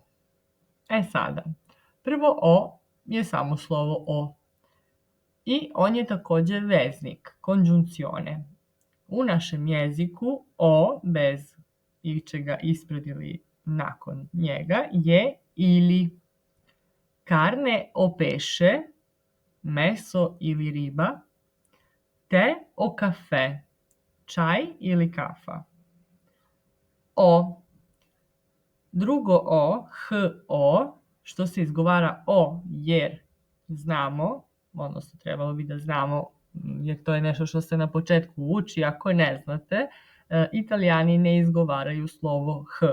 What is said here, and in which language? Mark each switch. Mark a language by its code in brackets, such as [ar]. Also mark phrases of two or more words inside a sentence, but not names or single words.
[sr] E sada, prvo o je samo slovo o. I on je također veznik, konjunzione. U našem jeziku o bez ičega ispred ili nakon njega je ili. [it] Carne o pesce, [sr] meso ili riba, [it] te o kafe, [sr] čaj ili kafa. O. Drugo o, h o, što se izgovara o jer znamo, odnosno trebalo bi da znamo jer to je nešto što se na početku uči, ako ne znate, Italijani ne izgovaraju slovo H.